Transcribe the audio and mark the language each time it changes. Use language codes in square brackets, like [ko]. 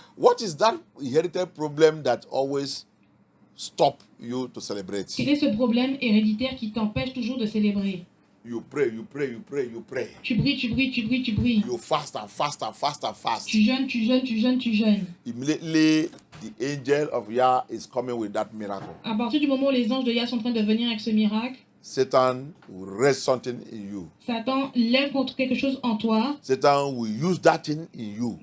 [en] What is that inherited problem that always stop you to celebrate? [fr] Quel est ce problème héréditaire qui t'empêche toujours de célébrer? [en] You pray, you pray, you pray, you pray. [fr] Tu brilles, tu brilles, tu brilles, tu brilles. [en] You fast and fast and fast and fast. [fr] Tu jeûnes, tu jeûnes, tu jeûnes, tu jeûnes. [en] Immediately, the angel of Yah is coming with that miracle. [fr] À partir du moment où les anges de Yah sont en train de venir avec ce miracle, [en] Satan will raise something in you. [fr] Satan lève contre quelque chose en toi. [en] Satan will use that thing in you